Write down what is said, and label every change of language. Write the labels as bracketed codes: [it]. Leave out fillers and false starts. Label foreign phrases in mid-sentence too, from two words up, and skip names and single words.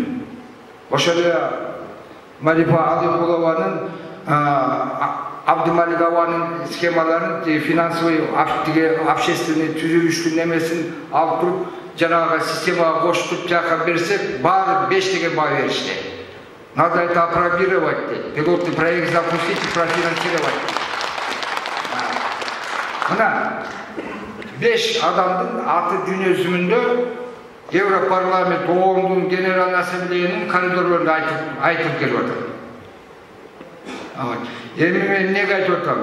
[ky] Ошо эле Марифа Алимулованын, Абдымалик Аванын схемаларын, [ru] финансовый, общественный [ky] түзүлүштүн немесин алып туруп, жанагы системага кошуп жака берсек, баары 5 деген баа беришти. [ru] Надо это апробировать, пилотный проект запустить и профинансировать. [ky] Мына 5 адамдын аты дүйнө жүзүндө Европарламент, ООНдун Генерал Ассамблеянын коридорлорунда айтып келип атат. Эми мен эмнеге айтып атам?